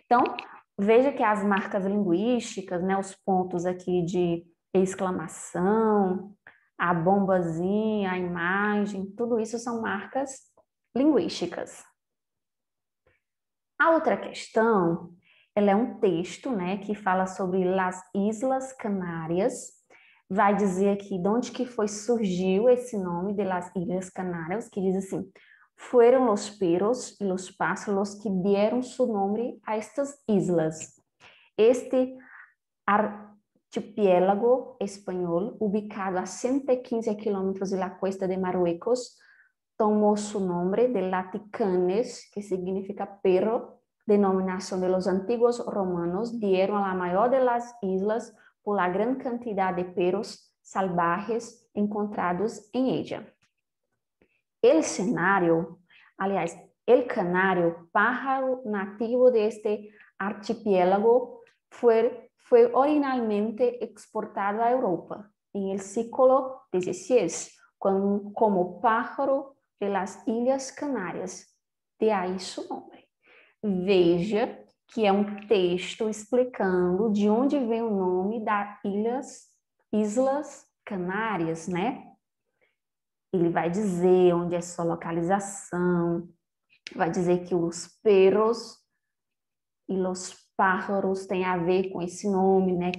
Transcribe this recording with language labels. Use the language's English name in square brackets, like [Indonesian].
[Portuguese] Então, veja que as marcas linguísticas, né, os pontos aqui de exclamação, a bombazinha, a imagem, tudo isso são marcas linguísticas. A outra questão, ela é um texto, né, que fala sobre Las Islas Canárias. Vai dizer aqui de onde que surgiu esse nome de Las Islas Canárias, que diz assim: fueron los perros y los pájaros que dieron su nombre a estas islas. [Spanish] Este archipiélago espanhol, ubicado a 115 kilómetros de la costa de Marruecos, tomó su nombre de laticanes, que significa perro, denominación de los antiguos romanos, dieron a la mayor de las islas por la gran cantidad de perros salvajes encontrados en ella. El cenário, aliás, el canario, pájaro nativo de este archipiélago, fue originalmente exportado a Europa en el siglo XVI como pájaro de las Ilhas Canárias. [Portuguese] De aí su nome. Veja que é um texto explicando de onde vem o nome das Islas Canárias, né? Ele vai dizer onde é sua localização, vai dizer que os perros e os pájaros têm a ver com esse nome, né?